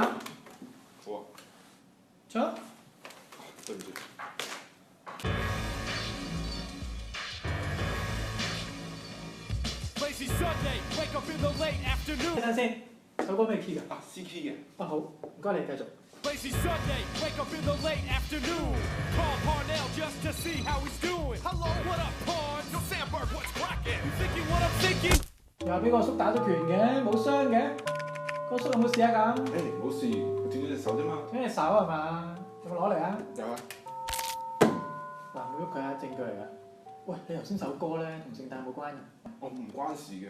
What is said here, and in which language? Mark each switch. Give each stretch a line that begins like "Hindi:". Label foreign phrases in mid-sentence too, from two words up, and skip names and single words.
Cantonese: 好啊。唱。對唔住。睇陣先，首歌咩 key 㗎？啊
English: C key
Cantonese: 嘅。好，唔該你繼續。
English: Lazy Sunday, wake up in the late afternoon. Call Parnell just to see how he's doing. Hello, what up, Parn? Yo, Sandberg, what's cracking? You thinking what I'm thinking?
Cantonese: 又話俾個叔打咗拳嘅，冇傷嘅。個叔有冇事啊咁？冇事，佢斷咗隻手啫嘛。斷隻手係嘛？有冇攞嚟啊？有啊。嗱，唔喐佢啊，證據嚟㗎。喂，你頭先首歌咧同聖誕冇關嘅。我唔關事嘅。